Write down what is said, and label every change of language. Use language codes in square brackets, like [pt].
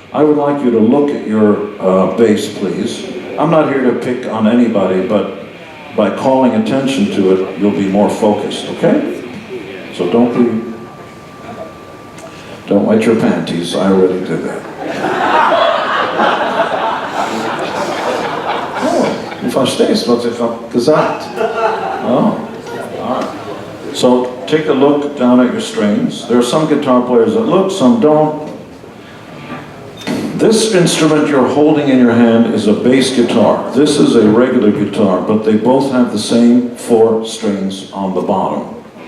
[en] I would like you to look at your bass, please. I'm not here to pick on anybody, but by calling attention to it, you'll be more focused, okay? So don't wet your panties. I already did that. [de] Oh, du verstehst, was ich habe gesagt. [en] Oh, all right. So take a look down at your strings. There are some guitar players that look, some don't. This instrument you're holding in your hand is a bass guitar. This is a regular guitar, but they both have the same 4 strings on the bottom.